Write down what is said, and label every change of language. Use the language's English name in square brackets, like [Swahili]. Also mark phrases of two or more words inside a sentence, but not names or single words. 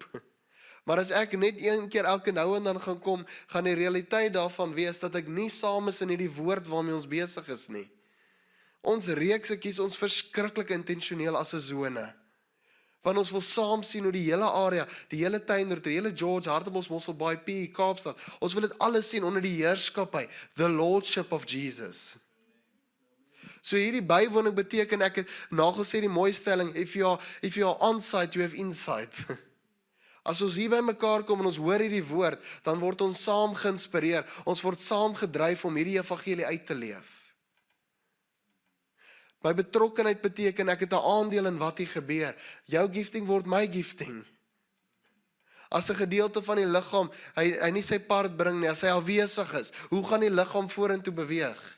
[Afrikaans] Maar as ek net 1 keer elke nou en dan gaan kom, gaan die realiteit daarvan wees dat ek nie saam is in hierdie woord waarmee ons besig is nie. Ons reekse kies ons verskriklik intentioneel as 'n sone. Want ons wil saam sien hoe die hele area, die hele Tuindorp, die hele George, Hartbeespoort, Mosselbaai, PE, Kaapstad, ons wil dit alles sien onder die heerskappy, [English] the lordship of Jesus. [Afrikaans] So hierdie bywoning beteken, ek het nagesê die mooi stelling, [English] if you are on-site, you have insight. [Afrikaans] As ons hier by mekaar kom en ons hoor hierdie woord, dan word ons saam geïnspireer, ons word saam gedryf om hierdie evangelie uit te leef. My betrokkenheid beteken, ek het 'n aandeel in wat hier gebeur. Jou gifting word my gifting. As 'n gedeelte van die liggaam, hy nie sy part bring nie, as hy afwesig is, hoe gaan die liggaam vorentoe beweeg?